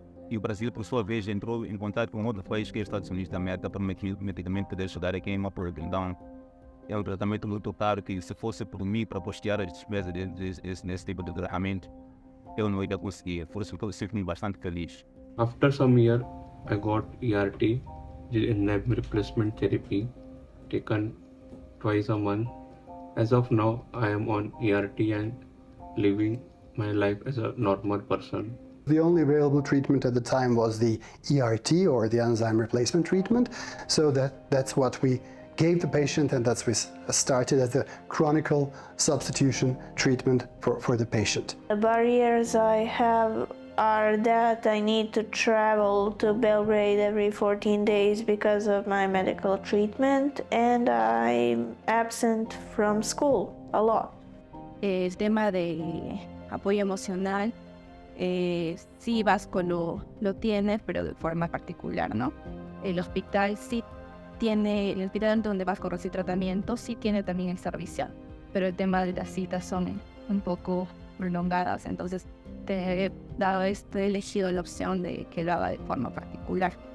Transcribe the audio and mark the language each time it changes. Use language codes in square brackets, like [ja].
[pt] E o Brasil, por sua vez, entrou em contato com outro país que é os Estados Unidos da América para medicamente poder ajudar aqui em uma Então, é um tratamento muito caro que, se fosse por mim para postear as despesas nesse tipo de tratamento, eu não ia conseguir. Por isso que eu sinto-me bastante feliz. [en] After some years, I got ERT, enzyme replacement therapy, taken twice a month. As of now, I am on ERT and living my life as a normal person. The only available treatment at the time was the ERT, or the enzyme replacement treatment. So that's what we gave the patient, and that's we started as a chronic substitution treatment for the patient. The barriers I have are that I need to travel to Belgrade every 14 days because of my medical treatment, and I'm absent from school a lot. [es] El tema de apoyo emocional, sí, Vasco lo tiene, pero de forma particular, ¿no? El hospital sí tiene, el hospital donde Vasco recibe tratamiento sí tiene también esta revisión, pero el tema de las citas son un poco prolongadas, entonces te he elegido la opción de que lo haga de forma particular.